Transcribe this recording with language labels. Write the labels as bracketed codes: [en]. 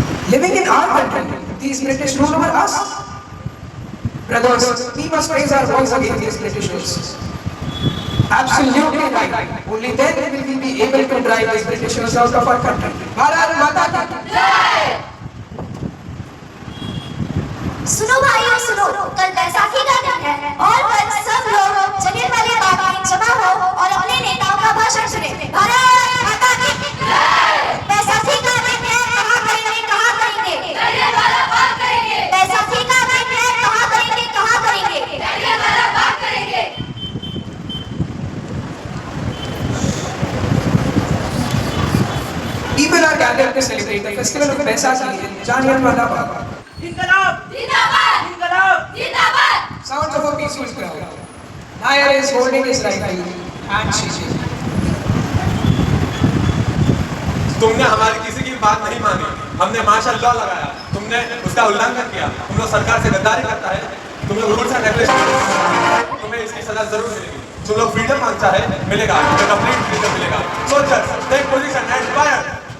[en] Living in our country, these British rule over us? Brothers, we must raise our voice against these Britishers. Absolutely right. Only then will we be able to drive these Britishers out of our country. [hi] Bharat Mata Ki Jai! सुनो भाइयों सुनो, कल बैसाखी का दिन है और कल सब लोग जलियांवाला बाग में जमा हो और अपने नेताओं का भाषण सुने. भारत माता की जय! बैसाखी का दिन है, कहाँ करेंगे कहाँ करेंगे? जलियांवाला बाग करेंगे. बैसाखी का दिन है, कहाँ करेंगे कहाँ करेंगे? जलियांवाला बाग करेंगे. [en] People are gathered to celebrate the festival of Baisakhi in Jallianwala Bagh. [hi] जिंदाबाद जिंदाबाद जिंदाबाद. [en] Sounds of a peaceful crowd. Nair is holding his rifle and shaking. [hi] तुमने हमारी किसी की बात नहीं मानी. हमने मार्शल लॉ लगाया. तुमने उसका उल्लंघन किया. तुम लोग सरकार से गद्दारी करता है. तुम लोग रूल्स एंड रेगुलेशन. तुम्हें इसकी सजा जरूर मिलेगी. तुम लोग फ्रीडम मांगता है, मिलेगा. कंप्लीट फ्रीडम मिलेगा. [en] Soldiers, take position and fire.